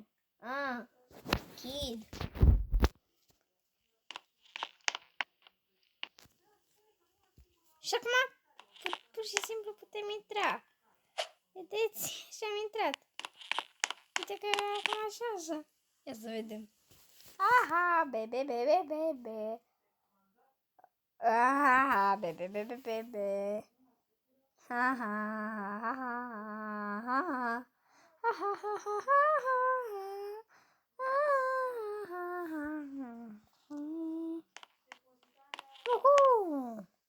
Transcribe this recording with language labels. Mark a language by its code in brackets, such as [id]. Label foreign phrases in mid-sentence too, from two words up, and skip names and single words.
[en] Kid. [ro] Și acum pur și simplu putem intra. Vedeți? Și am intrat. Uite că acum așa. Ia să vedem. Aha, bebe, bebe, bebe. Aha, bebe, bebe, bebe. Ha ha ha ha ha ha ha ha ha ha.